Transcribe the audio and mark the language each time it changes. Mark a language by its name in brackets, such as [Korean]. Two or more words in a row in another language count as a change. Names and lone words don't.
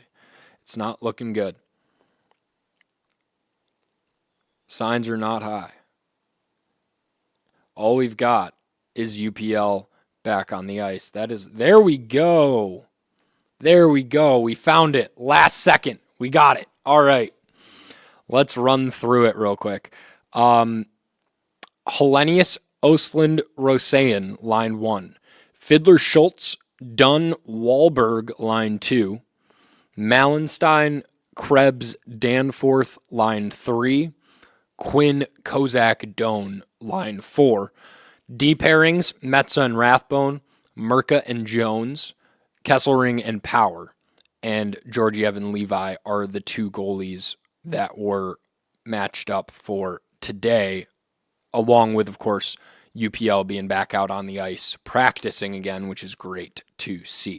[English] It's not looking good. Signs are not high. All we've got is UPL back on the ice. There we go. There we go. We found it. Last second. We got it. All right. Let's run through it real quick. Hellenius Ostland Rosayan, line 1. Fiddler Schultz, Dunn Wahlberg, line 2. Malenstein, Krebs, Danforth, line 3. Quinn, Kozak, Doan, line 4. D pairings, Metza and Rathbone, Merca and Jones, Kesselring and Power, and Georgiev and Levi are the 2 goalies that were matched up for today, along with, of course, UPL being back out on the ice, practicing again, which is great to see.